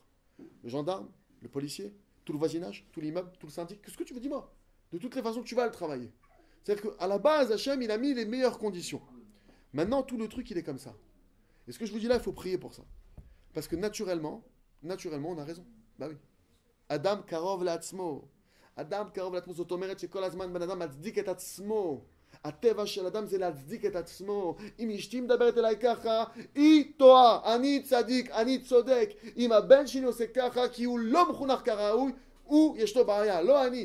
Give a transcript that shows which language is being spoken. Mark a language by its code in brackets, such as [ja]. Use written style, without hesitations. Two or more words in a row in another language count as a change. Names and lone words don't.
[fr] Le gendarme, le policier, tout le voisinage, tout l'immeuble, tout le syndic, qu'est-ce que tu veux, dis-moi. De toutes les façons, tu vas le travailler. C'est-à-dire qu'à la base, Hachem, il a mis les meilleures conditions. Maintenant, tout le truc, il est comme ça. Et ce que je vous dis là, il faut prier pour ça. Parce que naturellement, on a raison. Bah oui. [he] אדם קרוב לעצמו. אדם קרוב לעצמו, זאת אומרת שכל הזמן בן אדם מצדיק את עצמו. הטבע של אדם זה להצדיק את עצמו. אם אשתי מדברת אליי ככה, היא טועה. אני צדיק, אני צודק. אם הבן שלי עושה ככה, כי הוא לא מחונך כראוי, הוא יש לו בעיה, לא אני.